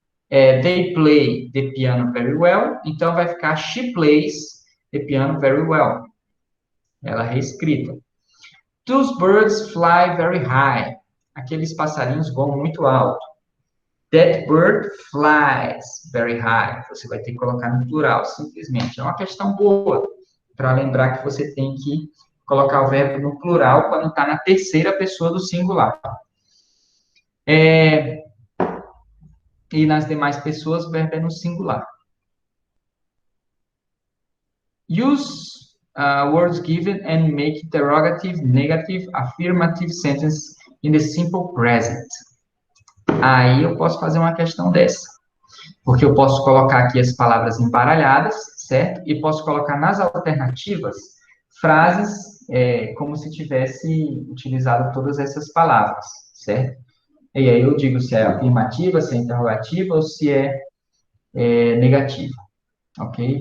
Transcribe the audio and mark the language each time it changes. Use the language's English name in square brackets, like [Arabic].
[English] They play the piano very well. [Portuguese] Então, vai ficar [English] she plays the piano very well. [Portuguese] Ela reescrita. [English] Those birds fly very high. [Portuguese] Aqueles passarinhos voam muito alto. [English] That bird flies very high. [Portuguese] Você vai ter que colocar no plural, simplesmente. É uma questão boa, para lembrar que você tem que colocar o verbo no plural quando está na terceira pessoa do singular. E nas demais pessoas, o verbo é no singular. [English] Use words given and make interrogative, negative, affirmative sentence in the simple present. [Portuguese] Aí eu posso fazer uma questão dessa. Porque eu posso colocar aqui as palavras embaralhadas, certo? E posso colocar nas alternativas frases como se tivesse utilizado todas essas palavras, certo? E aí eu digo se é afirmativa, se é interrogativa ou se é negativa, ok?